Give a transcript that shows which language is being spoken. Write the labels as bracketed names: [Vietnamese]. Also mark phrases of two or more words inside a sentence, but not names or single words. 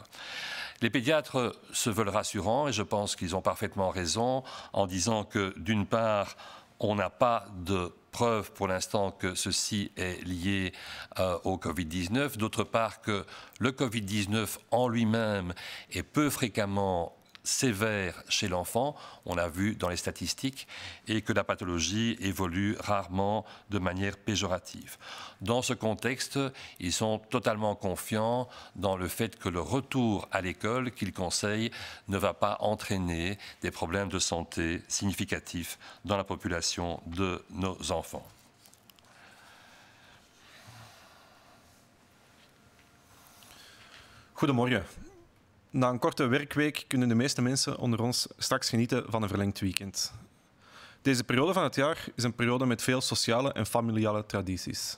[French] Les pédiatres se veulent rassurants et je pense qu'ils ont parfaitement raison en disant que d'une part, on n'a pas de preuve pour l'instant que ceci est lié au Covid-19, d'autre part que le Covid-19 en lui-même est peu fréquemment sévère chez l'enfant, on l'a vu dans les statistiques, et que la pathologie évolue rarement de manière péjorative. Dans ce contexte, ils sont totalement confiants dans le fait que le retour à l'école qu'ils conseillent ne va pas entraîner des problèmes de santé significatifs dans la population de nos enfants. [Dutch] Goedemorgen. Na een korte werkweek kunnen de meeste mensen onder ons straks genieten van een verlengd weekend. Deze periode van het jaar is een periode met veel sociale en familiale tradities.